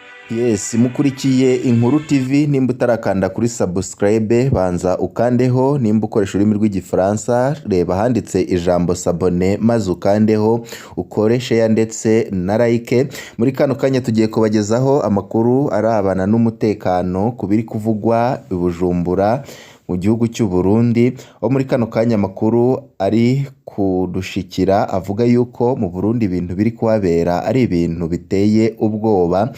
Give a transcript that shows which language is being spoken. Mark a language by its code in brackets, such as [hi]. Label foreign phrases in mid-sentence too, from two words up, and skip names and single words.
[rw] Yes, mukurikiye Inkuru TV nimba utarakanda kuri subscribe banza ukandeho, nimba ukoresha ururimi rw'igifaransa reba handitse ijambo sabone maze ukandeho ukore share ndetse na like. Muri kano kanya tugiye kubagezaho amakuru arabana n'umutekano kubiri kuvugwa i Bujumbura mu gihugu cy'u Burundi, aho muri kano kanya amakuru ari kudushikira avuga yuko mu Burundi ibintu biri kuhabera ari ibintu biteye ubwoba.